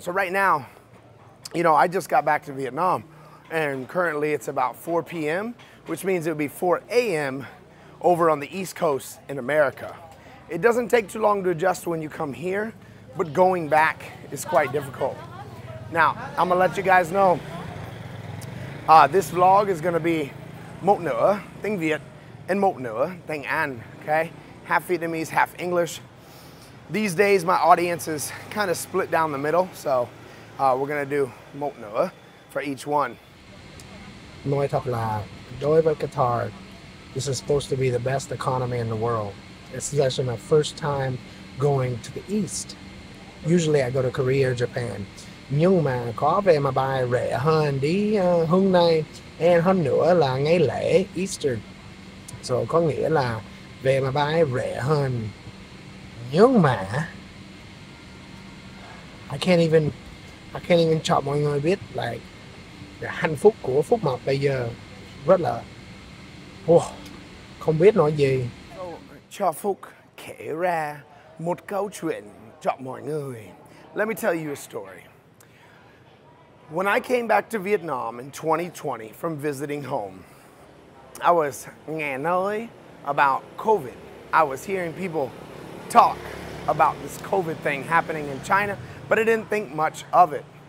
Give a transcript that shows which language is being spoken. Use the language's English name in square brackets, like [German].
[English] So right now, you know, I just got back to Vietnam, and currently it's about 4 p.m., which means it would be 4 a.m. over on the East Coast in America. It doesn't take too long to adjust when you come here, but going back is quite difficult. Now, I'm gonna let you guys know, this vlog is gonna be [Vietnamese] một nửa tiếng Việt [English] and [Vietnamese] một nửa tiếng Anh, [English] okay? Half Vietnamese, half English. These days, my audience is kind of split down the middle, so we're gonna do [Vietnamese] một nửa [English] for each one. [Vietnamese] nói thật là đối với Qatar, [English] this is supposed to be the best economy in the world. This is actually my first time going to the East. Usually I go to Korea or Japan. [Vietnamese] Nhưng mà có vé máy bay rẻ hơn đi hôm nay, and hơn nữa là ngày lễ Easter. So có nghĩa là vé máy bay rẻ hơn. Nhưng mà [English] I can't even [Vietnamese] cho mọi người biết like hạnh phúc của Phúc Mập bây giờ rất là không biết nói gì. Cho Phúc kể ra một câu chuyện cho mọi người. [English] Let me tell you a story. When I came back to Vietnam in 2020 from visiting home, I was [Vietnamese] nghe nói [English] about COVID. I was hearing people talk about this COVID thing happening in China, but I didn't think much of it.